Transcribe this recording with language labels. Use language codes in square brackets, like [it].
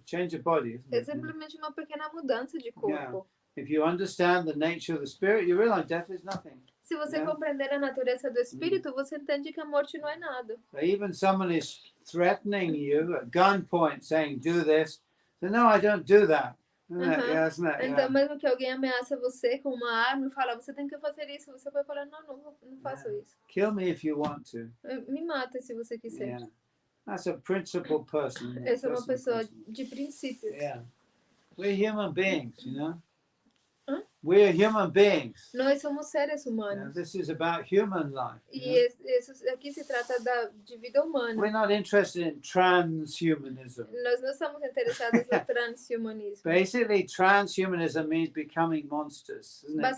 [en] change of body. Isn't [pt] É [en] it? [pt] simplesmente uma pequena mudança de corpo. [en] If you understand the nature of the spirit, you realize death is nothing. [pt] Se você compreender a natureza do espírito, você entende que a morte não é nada. [en] Even someone is threatening you at gunpoint, saying, "Do this." So, no, I don't do that. Isn't it? [pt] Então, mesmo que alguém ameaça você com uma arma e fala, você tem que fazer isso, você vai falar, não faço isso. [en] Kill me if you want to. [pt] Me mata se você quiser. [en] That's a principled person. [pt] Essa é uma pessoa de princípios. [en] We're human beings, you know. We're human beings. [pt] Nós somos seres humanos. [en] This is about human life. [pt] E isso aqui se trata de vida humana. [en] We're not interested in transhumanism. [pt] Nós não estamos interessados no transhumanismo. [en] Basically, transhumanism means becoming monsters, isn't it?